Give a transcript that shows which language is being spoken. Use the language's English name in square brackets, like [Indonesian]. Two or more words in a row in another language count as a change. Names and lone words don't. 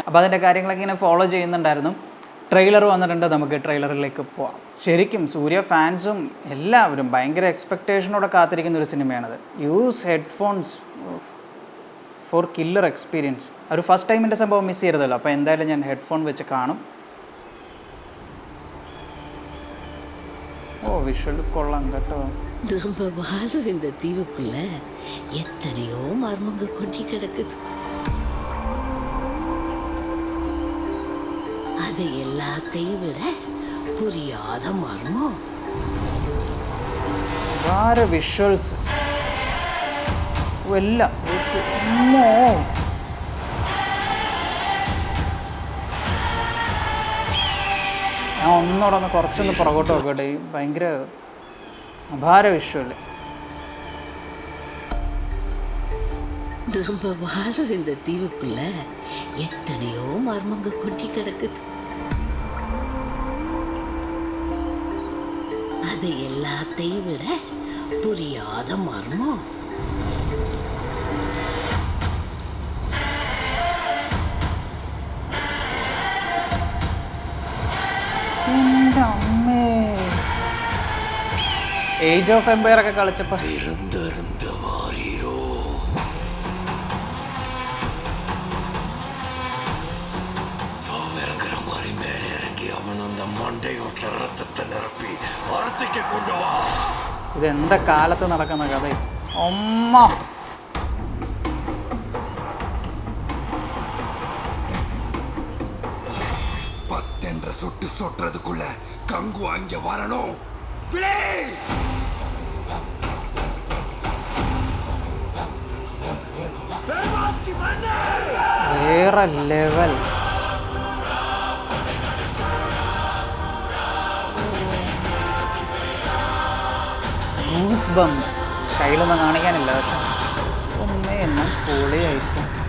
[Malayalam] അപ്പോൾ അതിൻ്റെ കാര്യങ്ങളൊക്കെ ഇങ്ങനെ ഫോളോ ചെയ്യുന്നുണ്ടായിരുന്നു. ട്രെയിലർ വന്നിട്ടുണ്ട്, നമുക്ക് ട്രെയിലറിലേക്ക് പോവാം. ശരിക്കും സൂര്യ ഫാൻസും എല്ലാവരും ഭയങ്കര എക്സ്പെക്റ്റേഷനോടെ കാത്തിരിക്കുന്ന ഒരു സിനിമയാണത്. [English] use headphones for killer experience. ഒരു first time സംഭവം മിസ് ചെയ്യരുതല്ലോ. അപ്പോൾ എന്തായാലും ഞാൻ ഹെഡ്ഫോൺ വെച്ച് കാണും. [Malayalam] ഓ വിഷ്വൽ കൊള്ളാം കേട്ടോ. [Tamil] நம்ம வாழும் இந்த தீவுக்குள்ள எத்தனையோ மர்மங்க கொட்டி கிடக்குது. அது எல்லாத்தையும் விட புரியாத மர்மம். [Malayalam] വേറെ വിഷ്വൽസ് എല്ലാം ഞാൻ ഒന്നോടെ ഒന്ന് കുറച്ചൊന്ന് പുറകോട്ട് നോക്കട്ടെ. ഈ ഭയങ്കര അപാര വിഷ്വല്. [Tamil] நம்ம வாழும் இந்த தீவுக்குள்ள எத்தனையோ மர்மங்க கொட்டி கிடக்குது. அது எல்லாத்தையும் விட புரியாத மர்மம். [Malayalam] ഏജ് ഓഫ് എംപയർ ഒക്കെ കളിച്ചപ്പോ ഇതെന്താ കാലത്ത് നടക്കുന്ന കഥ. ഒമ്മ [Tamil] பத்தென்ற சொட்டு சொட்டுறதுக்குள்ள கங்கு அங்க வரணும். [Malayalam] വേറെ ലെവൽ. ഗൂസ് ബംസ് കയ്യിലൊന്നും കാണിക്കാനില്ല, പക്ഷെ ഒന്നേ എന്ന പൊളിയായിരിക്കും.